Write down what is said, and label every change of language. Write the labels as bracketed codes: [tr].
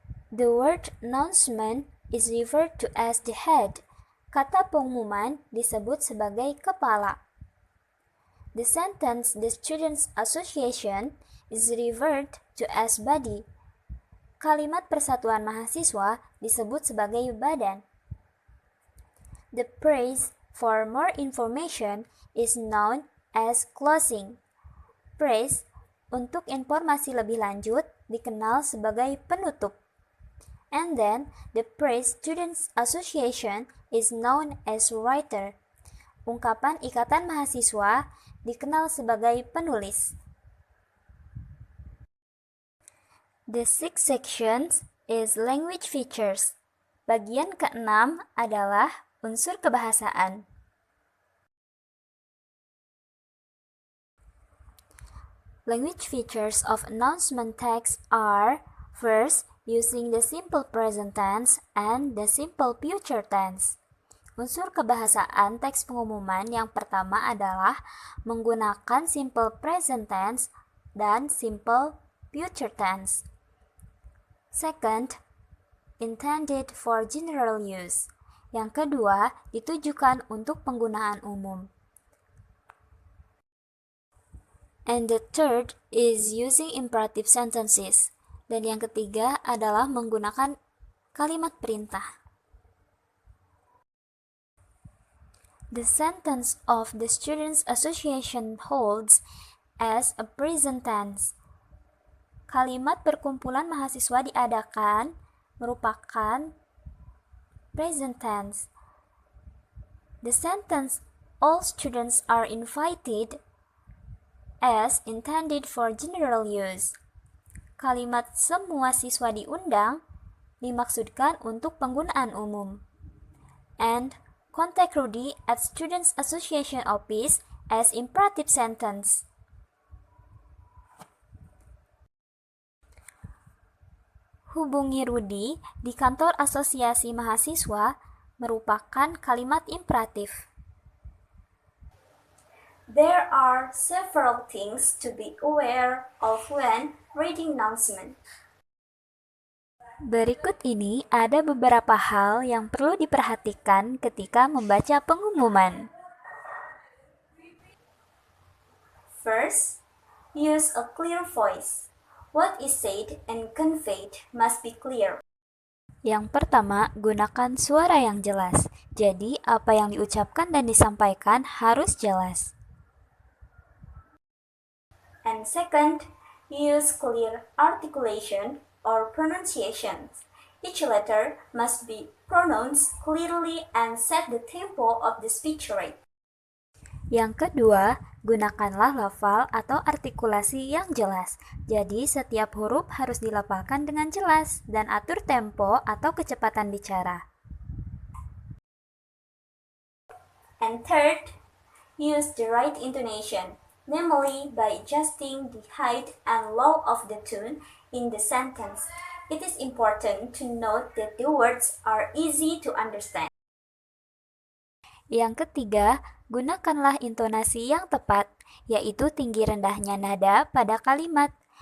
[en] The word announcement is referred to as the head. [id] Kata pengumuman disebut sebagai kepala. [en] The sentence the Students' Association is referred to as body. [id] Kalimat persatuan mahasiswa disebut sebagai badan. [en] The phrase for more information is known as closing. [id] Phrase untuk informasi lebih lanjut dikenal sebagai penutup. [en] And then, the phrase Students' Association is known as writer. [id] Ungkapan ikatan mahasiswa dikenal sebagai penulis. [en] The sixth section is language features. [id] Bagian keenam adalah unsur kebahasaan. [en] Language features of announcement text are: first, using the simple present tense and the simple future tense. [id] Unsur kebahasaan teks pengumuman yang pertama adalah menggunakan [en] simple present tense dan simple future tense. Second, intended for general use. [id] Yang kedua, ditujukan untuk penggunaan umum. [en] And the third is using imperative sentences. [id] Dan yang ketiga adalah menggunakan kalimat perintah. [en] The sentence of the Students' Association holds as a present tense. [id] Kalimat perkumpulan mahasiswa diadakan merupakan present tense. [en] The sentence all students are invited as intended for general use. [id] Kalimat semua siswa diundang dimaksudkan untuk penggunaan umum. [en] And contact Rudy at Students' Association Office as imperative sentence. [id] Hubungi Rudy di kantor asosiasi mahasiswa merupakan kalimat imperatif. [en] There are several things to be aware of when reading announcement. [id] Berikut ini ada beberapa hal yang perlu diperhatikan ketika membaca pengumuman. [en] First, use a clear voice. What is said and conveyed must be clear. [id] Yang pertama, gunakan suara yang jelas. Jadi, apa yang diucapkan dan disampaikan harus jelas. [en] And second, use clear articulation or pronunciations. Each letter must be pronounced clearly and set the tempo of the speech rate. [id] Yang kedua, gunakanlah lafal atau artikulasi yang jelas. Jadi, setiap huruf harus dilafalkan dengan jelas dan atur tempo atau kecepatan bicara. [en] And third, use the right intonation, namely by adjusting the height and low of the tone in the sentence. It is important to note that the words are easy to understand. [id] Yang ketiga, gunakanlah intonasi yang tepat, yaitu tinggi rendahnya nada pada kalimat.